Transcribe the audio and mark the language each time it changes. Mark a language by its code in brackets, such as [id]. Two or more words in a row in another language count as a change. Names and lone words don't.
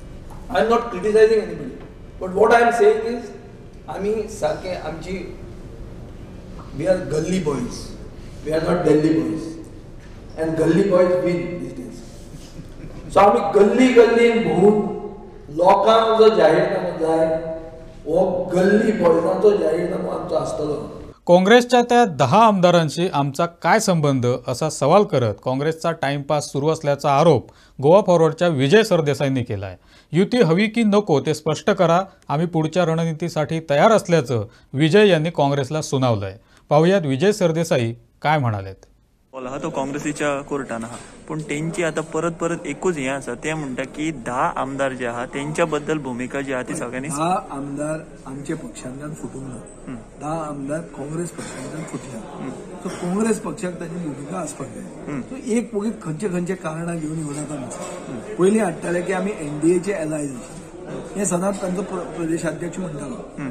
[en] I am not criticizing anybody, but what I am saying is [kok] आमी सारके आमची [en] We are galli boys, we are not Delhi boys, and galli boys win these days. [kok] सो आमी गल्ली गल्लीन भोंवून लोकांक जो जाहीरनामो जाय हो [en] galli boysांचो [kok] जाहीरनामो आमचो आसतलो. [mr] काँग्रेसच्या त्या 10 आमदारांशी आमचा काय संबंध असा सवाल करत काँग्रेसचा टाइमपास सुरू असल्याचा आरोप गोवा फॉरवर्डच्या विजय सरदेसाईंनी केला आहे. युती हवी की नको ते स्पष्ट करा, आम्ही पुढच्या रणनीतीसाठी तयार असल्याचं विजय यांनी काँग्रेसला सुनावलंय. पाहुयात विजय सरदेसाई काय म्हणालेत. [kok] हा तो काँग्रेसीच्या कोर्टान आहा, पण त्यांची आता परत परत एकूच हे आसा ते म्हणटा की 10 आमदार जे आहा त्यांच्या बद्दल भूमिका जी आहा ती सगळ्यांनी 10 आमदार आमचे पक्षांतल्यान फुटूंक ना, 10 आमदार काँग्रेस पक्षांतल्यान फुटल्या. सो काँग्रेस पक्षाक ताची भूमिका आसपाक जाय. सो एक पळयत खंयचे खंयचे कारणां घेवन येवन आतां पयलीं हाडटाले की आमी एनडीएचे एलायज हे सदांच तांचो प्रदेशाध्यक्ष म्हणटालो.